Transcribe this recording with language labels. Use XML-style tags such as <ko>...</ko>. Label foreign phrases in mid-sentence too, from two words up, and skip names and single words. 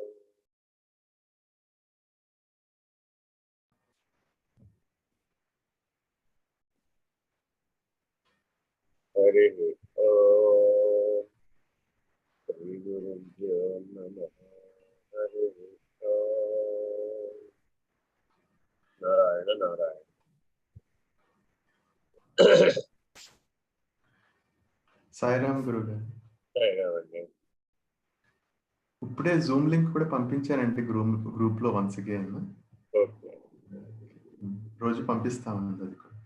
<sa>हरि ओम श्री गुरुभ्यो नमः। हरि ओम नारायण नारायण।</sa> <te>సాయిరామ్ గురుగారు, సాయిరామండి. ఇప్పుడే జూమ్ లింక్ కూడా పంపించానంటే గ్రూప్ లో</te> <en>once again.</en> <te>ఓకే, రోజు పంపిస్తామండి అది కూడా.</te>